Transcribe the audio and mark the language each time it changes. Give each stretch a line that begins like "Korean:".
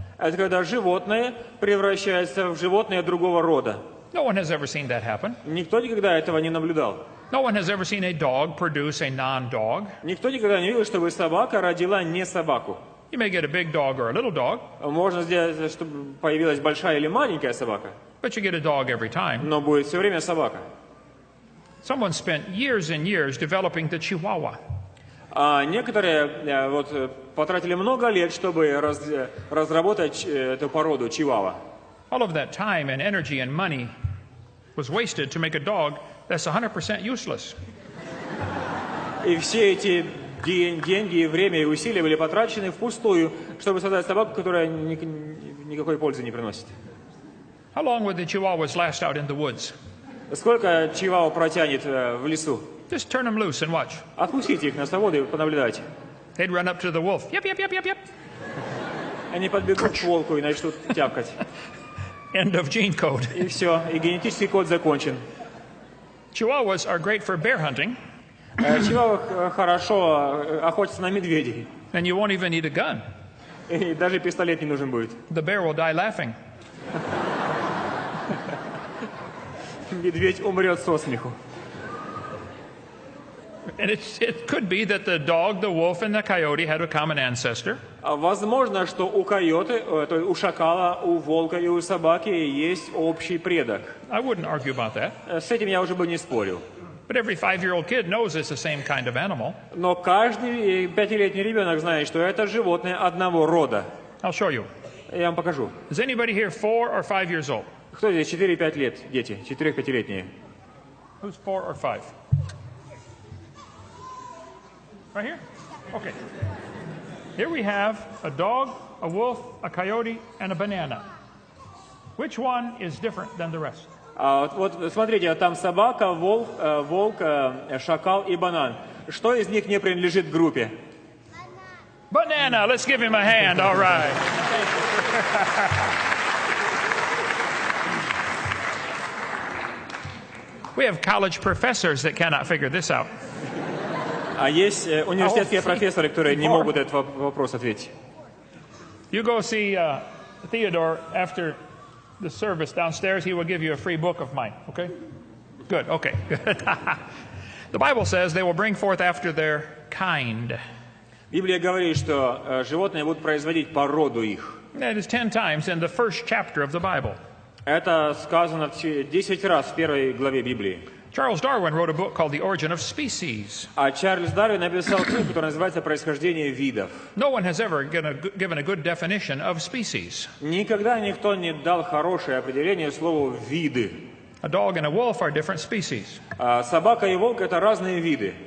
Russian: Это когда животное превращается в животное другого рода.
English: No one has ever seen that happen.
Russian: Никто никогда этого не наблюдал.
English: No one has ever seen a dog produce a non-dog.
Russian: Никто никогда не видел, чтобы собака родила не собаку.
English: You may get a big dog or a little dog,
Russian: Можно сделать, чтобы появилась большая или маленькая собака,
English: but you get a dog every time.
Russian: но будет все время собака.
English: Someone spent years and years developing the Chihuahua.
Russian: А некоторые потратили много лет, чтобы разработать эту породу чивава.
English: All of that time and energy and money was wasted to make a dog that's 100% useless.
Russian: И все эти деньги, время и усилия были потрачены впустую, чтобы создать собаку, которая никакой пользы не приносит.
English: How long would the Chihuahuas last out in the woods?
Russian: Сколько чивава протянет в лесу?
English: Just turn them loose and watch.
Russian: Отпустите их на свободу и понаблюдайте.
English: They'd run up to the wolf. Yep, yep, yep, yep, yep.
Russian: Они подбегут к волку и начнут тявкать.
English: End of gene code.
Russian: И все, и генетический код закончен.
English: Chihuahuas are great for bear hunting,
Russian: Чивава хорошо охотится на медведей.
English: and you won't even need a gun.
Russian: И даже пистолет не нужен будет.
English: The bear will die laughing.
Russian: Медведь умрет со смеху.
English: And it could be that the dog, the wolf, and the coyote had a common ancestor.
Russian: Возможно, что у койоты, у шакала, у волка и у собаки есть общий предок.
English: I wouldn't argue about that.
Russian: С этим я уже бы не спорил.
English: But every 5-year-old kid knows it's the same kind of animal.
Russian: Но каждый пятилетний ребенок знает, что это животное одного рода.
English: I'll show you.
Russian: Я вам покажу.
English: Is anybody here 4 or 5 years old?
Russian: Кто здесь 4-5 лет, дети? 4-5-летние.
English: Who's 4 or 5? Right here? Okay. Here we have a dog, a wolf, a coyote, and a banana. Which one is different than the rest?
Russian: Вот смотрите, там собака, волк, шакал и банан. Что из них не принадлежит группе?
English: Banana. Let's give him a hand. All right. We have college professors that cannot figure this out.
Russian: А есть университетские профессоры, которые не могут этот вопрос ответить.
English: You go see Theodore after the service downstairs. He will give you a free book of mine. Okay? Good. Okay. Good. The Bible says they will bring forth after their kind.
Russian: Библия говорит, что животные будут производить породу их.
English: That is 10 times in the first chapter of the Bible.
Russian: Это сказано 10 раз в первой главе Библии.
English: Charles Darwin wrote a book called The Origin of Species.
Russian: А Чарльз Дарвин написал книгу, которая называется «Происхождение видов».
English: No one has ever given a good definition of species.
Russian: Никогда никто не дал хорошее определение слову «виды».
English: A dog and a wolf are different species,
Russian: Собака и волк – это разные виды,